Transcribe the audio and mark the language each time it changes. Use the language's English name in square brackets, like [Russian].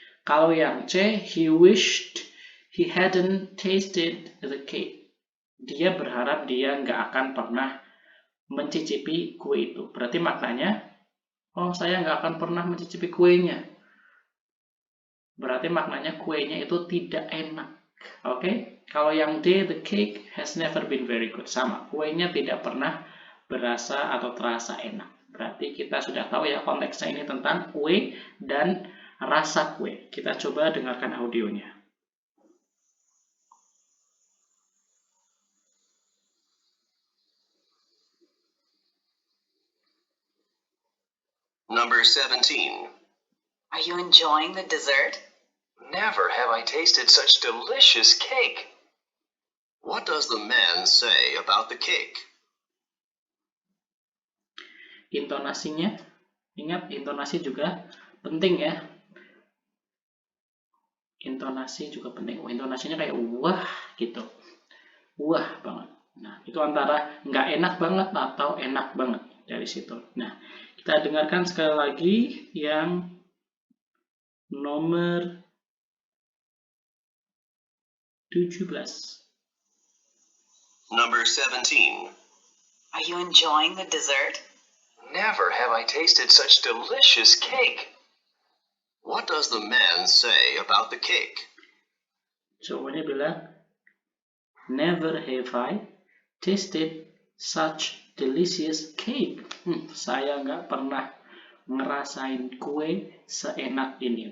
[Indonesian] Kalau yang C, [English] he wished he hadn't tasted the cake. [Indonesian] Dia berharap dia nggak akan pernah mencicipi kue itu. Berarti maknanya, oh saya nggak akan pernah mencicipi kuenya. Berarti maknanya kuenya itu tidak enak. Oke? Kalau yang D, [English] the cake has never been very good. [Indonesian] Sama, kuenya tidak pernah berasa atau terasa enak. Berarti kita sudah tahu ya konteksnya ini tentang kue dan rasa kue. Kita coba dengarkan audionya. [English] Number 17. Are you enjoying the dessert? Never have I tasted such delicious cake. What does the man say about the cake? [Indonesian] Intonasinya, ingat intonasi juga penting ya. Intonasi juga penting. Intonasinya kayak wah gitu. Wah banget. Nah, itu antara nggak enak banget atau enak banget dari situ. Nah, kita dengarkan sekali lagi yang nomor 17. [English] Number 17. Are you enjoying the dessert? Never have I tasted such delicious cake. What does the man say about the cake? [Indonesian] Cowoknya bilang, [English] never have I tasted such delicious cake. [Indonesian] Saya nggak pernah ngerasain kue seenak ini.